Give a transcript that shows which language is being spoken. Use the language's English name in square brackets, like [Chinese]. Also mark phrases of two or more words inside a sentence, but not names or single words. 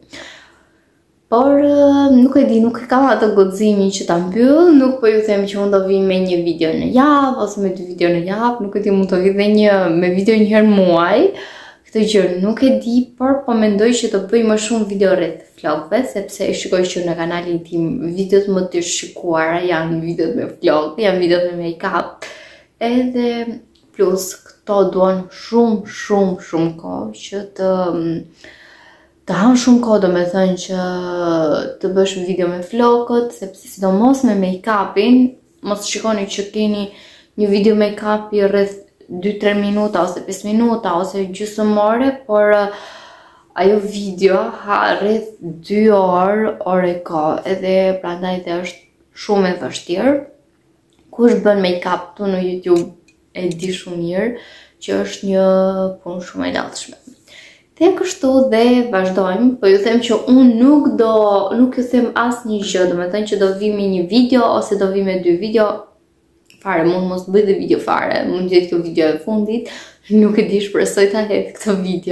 [Albanian] Por nuk e di, nuk e kam atë guximin që ta mbyll, nuk po ju them që unë do vi me një video në javë ose me dy video në javë, nuk e di, mund të vi dhe me video një herë muaj. Këtë gjë nuk e di, por po mendoj që të bëj më shumë video rreth flokëve, sepse e shikoj që në kanalin tim videot më të shikuara janë videot me flokë, janë videot me make-up, edhe plus këto duan shumë kohë që të hanë shumë kohë, domethënë që të bësh video me flokët, sepse sidomos me make-upin, mos shikoni që keni një video make-upi rreth 2-3 minuta ose 5 minuta ose gjysmore, por ajo video ha rreth 2 orë kohë, edhe prandaj dhe është shumë e vështirë. Kush bën make-up tu në YouTube e di shumë mirë që është një punë shumë e latshme. Dhe kështu dhe vazhdojmë, po ju them që unë nuk ju them asnjë gjë, domethënë që do vi me një video ose do vi me 2 video. Fare, mund mos bëj dhe video fare, mund jetë kjo video e fundit, nuk e di, shpresoj ta hedh këtë video.